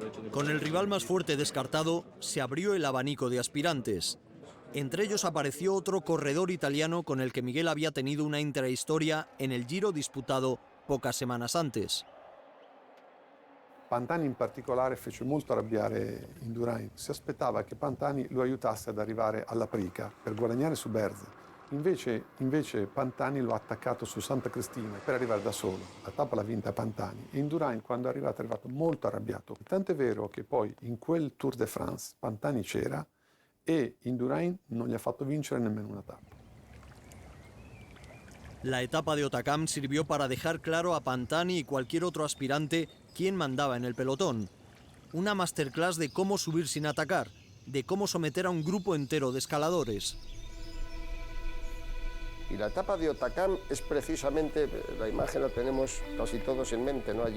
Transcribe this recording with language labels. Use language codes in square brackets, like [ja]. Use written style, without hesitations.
[es] Con el rival más fuerte descartado, se abrió el abanico de aspirantes. Entre ellos apareció otro corredor italiano con el que Miguel había tenido una intrahistoria en el Giro disputado pocas semanas antes. [it] Pantani in particolare fece molto arrabbiare Indurain. Si aspettava che Pantani lo aiutasse ad arrivare alla Prica per guadagnare su Berze. Invece Pantani lo ha attaccato su Santa Cristina per arrivare da solo. La tappa l'ha vinta Pantani. E Indurain, quando è arrivato molto arrabbiato. Tant'è vero che poi in quel Tour de France Pantani c'era e Indurain non gli ha fatto vincere nemmeno una tappa. [es] La etapa de Otakam sirvió para dejar claro a Pantani y cualquier otro aspirante quién mandaba en el pelotón. Una masterclass de cómo subir sin atacar, de cómo someter a un grupo entero de escaladores. Y la etapa de Otakam es precisamente, la imagen la tenemos casi todos en mente, ¿no?